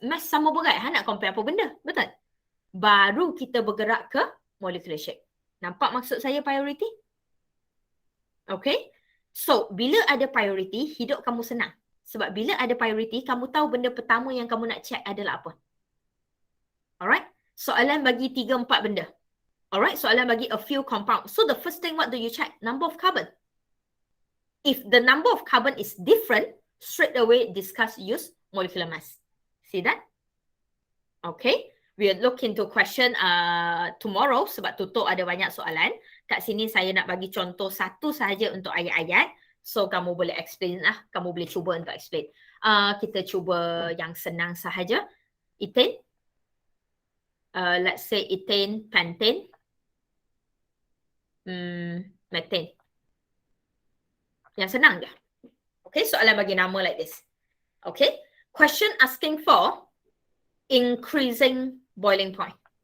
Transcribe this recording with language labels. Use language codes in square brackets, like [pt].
[ms] Mass sama berat. Nak compare apa benda? Betul? Baru kita bergerak ke molecular shape. Nampak maksud saya priority? Okay? So, bila ada priority, hidup kamu senang. Sebab bila ada priority, kamu tahu benda pertama yang kamu nak check adalah apa. Alright? Soalan bagi 3-4 benda. Alright? Soalan bagi [en] a few compound. So, the first thing, what do you check? Number of carbon. If the number of carbon is different, straight away discuss use molecular mass. See that? Okay. We'll look into question tomorrow [ms] sebab tutup ada banyak soalan. Kat sini saya nak bagi contoh satu sahaja untuk ayat-ayat. So, kamu boleh explain lah. Kamu boleh cuba untuk explain. Kita cuba yang senang sahaja. Ethane. [en] Let's say ethane, pentane. [ms] Methane. Yang senang je. Okay, soalan bagi nama [en] like this. [ms] Okay. [en] Question asking for increasing boiling point.